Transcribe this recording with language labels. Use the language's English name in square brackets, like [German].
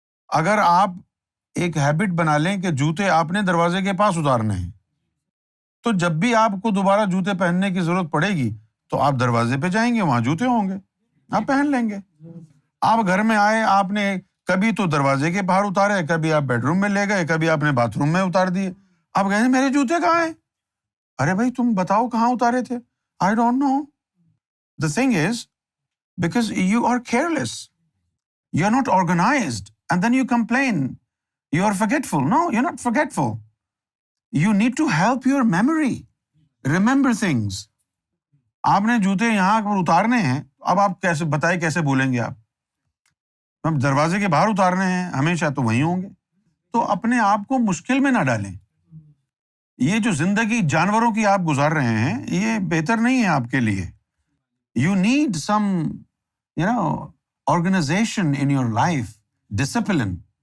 [Urdu] اگر آپ ایک ہیبٹ بنا لیں کہ جوتے آپ نے دروازے کے پاس اتارنے ہیں، تو جب بھی آپ کو دوبارہ جوتے پہننے کی ضرورت پڑے گی تو آپ دروازے پہ جائیں گے، وہاں جوتے ہوں گے، آپ پہن لیں گے۔ آپ گھر میں آئے، آپ نے کبھی تو دروازے کے باہر اتارے، کبھی آپ بیڈ روم میں لے گئے، کبھی آپ نے باتھ روم میں اتار دیے۔ آپ کہیں میرے جوتے کہاں ہیں؟ ارے بھائی تم بتاؤ کہاں اتارے تھے؟ [English] I don't know. The thing is because you are careless, you are not organized, and then you complain you are forgetful. No, you're not forgetful. You need to help your memory remember things. [Urdu] آپ نے جوتے یہاں پر اتارنے ہیں، اب آپ کیسے بتائیں کیسے بھولیں گے آپ؟ اب دروازے کے باہر اتارنے ہیں، ہمیشہ تو وہیں ہوں گے۔ تو اپنے آپ کو مشکل میں نہ ڈالیں۔ یہ جو زندگی جانوروں کی آپ گزار رہے ہیں یہ بہتر نہیں ہے آپ کے لیے۔ [English] You need some, organization in your life, discipline.